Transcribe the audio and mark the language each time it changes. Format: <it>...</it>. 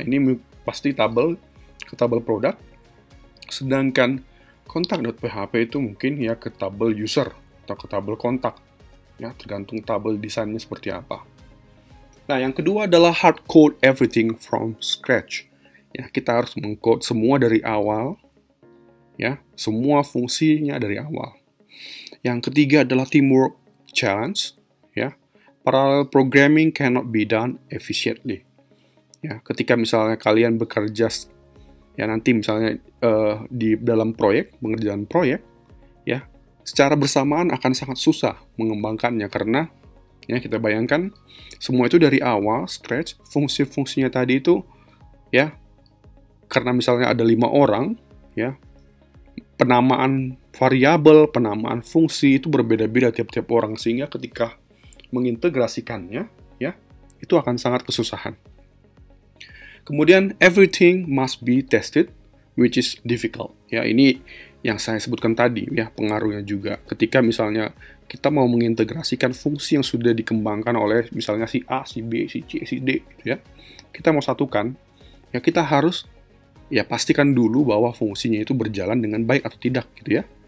<id>Ini pasti tabel ke tabel produk, sedangkan kontak.php itu mungkin ya ke tabel user atau ke tabel kontak ya, tergantung tabel desainnya seperti apa. Nah, yang kedua adalah</id> <en>hard code everything from scratch</en> <id>ya. Kita harus mengcode semua dari awal ya, semua fungsinya dari awal. Yang ketiga adalah</id> <en>teamwork challenge</en> <id>ya.</id> <en>Parallel programming cannot be done efficiently</en> <id>ya. Ketika misalnya kalian bekerja ya, nanti misalnya di dalam proyek, pengerjaan proyek ya, secara bersamaan akan sangat susah mengembangkannya, karena ya kita bayangkan semua itu dari awal scratch, fungsi-fungsinya tadi itu ya, karena misalnya ada 5 orang ya, penamaan variabel, penamaan fungsi itu berbeda-beda tiap-tiap orang, sehingga ketika mengintegrasikannya ya, itu akan sangat kesusahan. Kemudian</id> <en>everything must be tested, which is difficult</en> <id>ya. Ini yang saya sebutkan tadi ya, pengaruhnya juga ketika misalnya kita mau mengintegrasikan fungsi yang sudah dikembangkan oleh misalnya si A, si B, si C, si D gitu ya. Kita mau satukan ya, kita harus ya pastikan dulu bahwa fungsinya itu berjalan dengan baik atau tidak gitu ya.</id>